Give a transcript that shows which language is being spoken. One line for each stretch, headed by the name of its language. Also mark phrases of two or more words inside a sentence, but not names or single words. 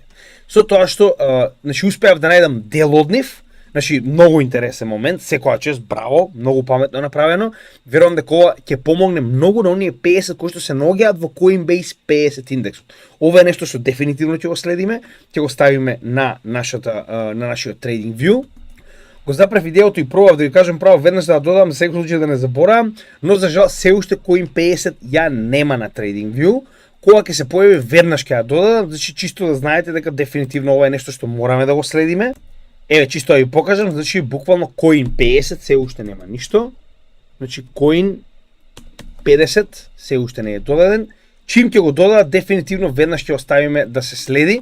Macedonian: Со тоа што значи успеав да најдам дел од нив, значи многу интересен момент, секоја чест, браво, многу паметно направено. Верувам дека ова ќе помогне многу на оние 50 кои што се наоѓаат во Coinbase 50 индексот. Ова е нешто што дефинитивно ќе го следиме, ќе го ставиме на нашиот trading view. Го запрев видеото и пробав да ви кажам право веднаш да додам, за секој случај да не заборавам, но за жал се уште Coin 50 ја нема на trading view. Кога ќе се појави веднаш ќе ја додадам, значи чисто да знаете дека дефинитивно ова е нешто што мораме да го следиме. Еве чисто да ви покажам, значи буквално Coin 50 се уште нема ништо. Значи Coin 50 се уште не е додаден. Чим ќе го додадат, дефинитивно веднаш ќе оставиме да се следи.